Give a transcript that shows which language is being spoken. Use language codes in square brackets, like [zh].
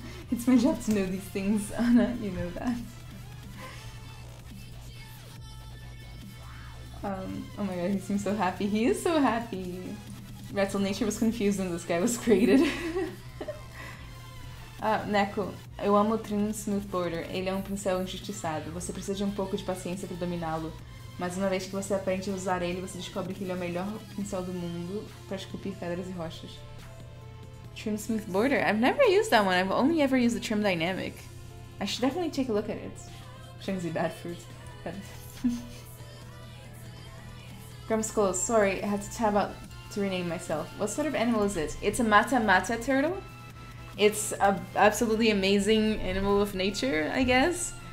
[en] It's my job to know these things, Anna, you know that. Oh my god, he seems so happy. He is so happy. Retzel, nature was confused when this guy was created. [pt] Neko, eu amo o Trim Smooth Border. Ele é pincel injustiçado. Você precisa de pouco de paciência para dominá-lo. Mas uma vez que você aprende a usar ele, você descobre que ele é o melhor pincel do mundo para esculpir pedras e rochas. Trim Smooth Border. [en] I've never used that one. I've only ever used the Trim Dynamic. I should definitely take a look at it. Shouldn't be bad fruit. Grumskull, sorry, I had to tab out to rename myself. What sort of animal is it? It's a Matamata Turtle. It's an absolutely amazing animal of nature, I guess.